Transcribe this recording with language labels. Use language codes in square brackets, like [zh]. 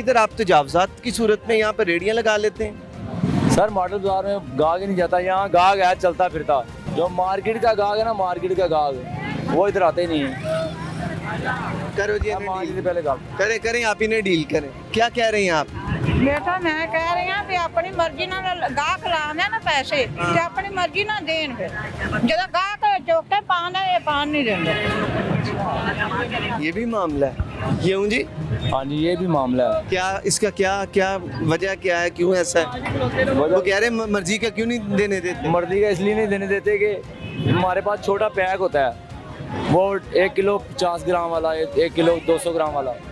[hi] इधर आप तजावजात की सूरत में यहाँ पर रेडियाँ लगा लेते हैं। सर मॉडल बाजार में गाहक ही नहीं जाता, यहाँ गाहक है चलता फिरता, जो मार्केट का गाहक है ना, मार्केट का गाहक वो इधर आते ही नहीं है। करो जी, पहले करें करें, आप इन्हें डील करें। क्या कह रहे हैं आप? बेटा मैं कह रही हूँ भी अपनी मर्जी [pa] ਨਾਲ ਗਾਹਕ ਲਾਉਂਦੇ ਨਾ ਪੈਸੇ ਤੇ ਆਪਣੀ ਮਰਜ਼ੀ ਨਾਲ ਦੇਣ, ਫਿਰ ਜਦੋਂ ਗਾਹਕ ਚੁੱਕ ਕੇ ਪਾਣ ਨਹੀਂ ਦਿੰਦੇ। [hi] ये भी मामला है, क्यों जी? हाँ जी ये भी मामला है। क्या इसका क्या वजह क्या है, क्यों ऐसा है? वो कह रहे हैं मर्जी का क्यों नहीं देने देते? मर्जी का इसलिए नहीं देने देते कि हमारे पास छोटा पैक होता है, वो 1 किलो 50 ग्राम वाला, 1 किलो 200 ग्राम वाला।